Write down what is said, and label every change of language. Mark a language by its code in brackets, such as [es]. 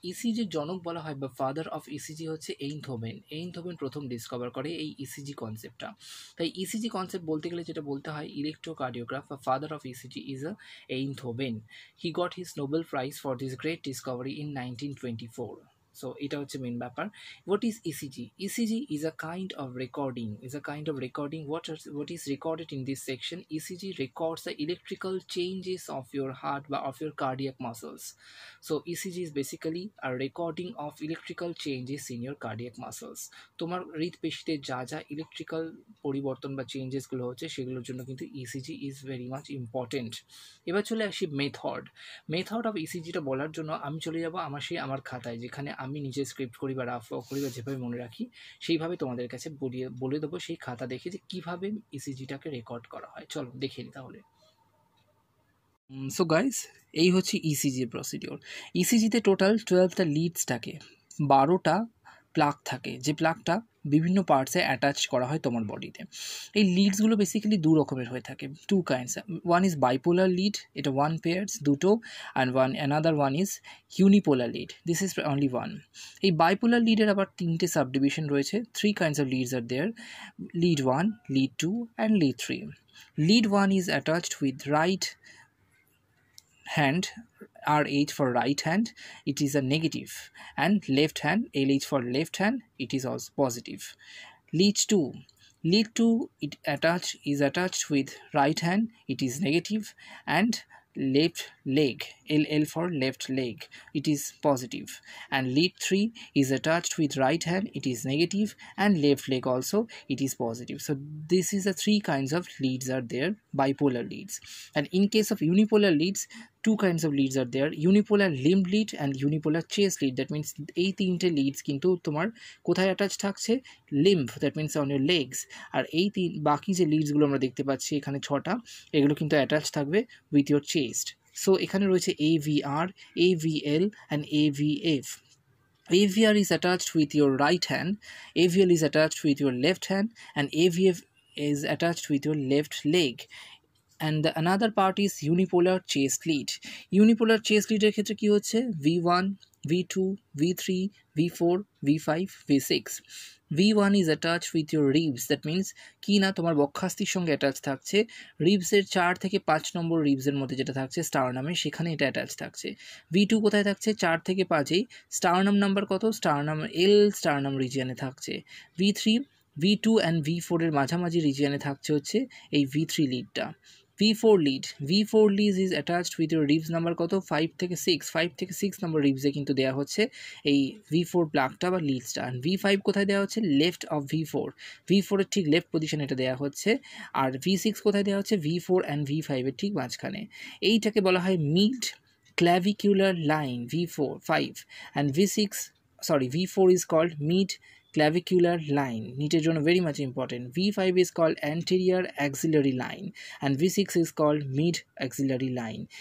[bn] ইসিজির জনক বলা হয় বা ফাদার অফ ইসিজি হচ্ছে এইনথোভেন। এইনথোভেন প্রথম ডিসকভার করে এই ইসিজি কনসেপ্টটা। তাই ইসিজি কনসেপ্ট বলতে গেলে যেটা বলতে হয়, ইলেকট্রোকার্ডিওগ্রাফ বা [en] Father of ECG is a Einthoven. He got his Nobel prize for this great discovery in 1924. [bn] So এটা হচ্ছে মেন ব্যাপার। [en] What is ECG? ECG is a kind of recording. What is recorded in this section? ECG records the electrical changes of your heart বা of your cardiac muscles. So ECG is basically a recording of electrical changes in your cardiac muscles. [bn] তোমার হৃদপেশিতে যা যা electrical পরিবর্তন বা চেঞ্জেসগুলো হচ্ছে সেগুলোর জন্য কিন্তু ECG [en] Is very much important. [bn] এবার চলে আসি মেথড অফ ইসিজিটা বলার জন্য আমি চলে যাব আমার খাতায়, যেখানে আমি নিজে স্ক্রিপ্ট করি বা রাফ করি বা যেভাবে মনে রাখি সেইভাবে তোমাদের কাছে বলে দেবো সেই খাতা দেখে যে কীভাবে ইসিজিটাকে রেকর্ড করা হয়। চলো দেখে নিই তাহলে। সো গাইস, এই হচ্ছে ইসিজির প্রসিডিওর। ইসিজিতে টোটাল 12টা লিডস থাকে, 12টা প্লাগ থাকে, যে প্লাগটা বিভিন্ন পার্টসে অ্যাটাচ করা হয় তোমার বডিতে। এই লিডসগুলো বেসিক্যালি দু রকমের হয়ে থাকে, [en] Two kinds. One is bipolar lead, এটা one pairs, দুটো, and another one is unipolar lead, this is only one. [bn] এই বাইপোলার লিডের আবার 3টে সাবডিভিশন রয়েছে, [en] 3 kinds of leads are there, lead 1, lead 2 and lead 3। lead 1 is attached with right hand, RH for right hand, it is a negative, and left hand, LH for left hand, it is also positive. Lead 2 is attached with right hand, it is negative, and left leg, LL for left leg, it is positive. And lead 3 is attached with right hand, it is negative, and left leg also, it is positive. So this is the 3 kinds of leads are there, bipolar leads. And in case of unipolar leads, 2 kinds of leads are there, unipolar limb lead and unipolar chest lead. That means [bn] এই 3টে leads কিন্তু তোমার কোথায় attach থাকছে, limb, [en] that means on your legs. [bn] আর এই বাকি যে leadsগুলো আমরা দেখতে পাচ্ছি এখানে 6টা, এগুলো কিন্তু অ্যাটাচ থাকবে [en] with your chest. [bn] So এখানে রয়েছে AVR, AVL and AVF. [en] AVR is attached with your right hand, AVL is attached with your left hand, and AVF is attached with your left leg. And the another part is unipolar chest lead. Unipolar chest lead [bn] এর ক্ষেত্রে কি হচ্ছে, [en] V1, V2, V3, V4, V5, V6. V1 is attached with your ribs, that means [bn] কি না তোমার বক্ষাস্থির সঙ্গে attach থাকছে, রিবসের 4 থেকে 5 নম্বর রিবসের মধ্যে যেটা থাকছে স্টারনামে, সেখানে এটা অ্যাটাচ থাকছে। V2 কোথায় থাকছে, 4 থেকে 5এই স্টারনাম নাম্বার কত, স্টারনাম L স্টারনাম রিজিয়নে থাকছে। V3, V2 and V4 এর মাঝামাঝি রিজিয়নে থাকছে হচ্ছে এই V3 লিডটা। [en] V4 lead is attached with your ribs number [bn] কত, 5 থেকে 6 নম্বর রিবসে কিন্তু দেওয়া হচ্ছে এই V4 প্লাগটা বা লিডসটা। আর V5 কোথায় দেওয়া হচ্ছে, লেফট অফ V4 এর ঠিক লেফট পজিশন এটা দেওয়া হচ্ছে। আর V6 কোথায় দেওয়া হচ্ছে, V4 and V5 এর ঠিক মাঝখানে। এইটাকে বলা হয় mid clavicular line, V5, [en] and V4 is called mid clavicular line. [bn] নিটের জন্য [en] very much important. V5 is called anterior axillary line and V6 is called mid axillary line.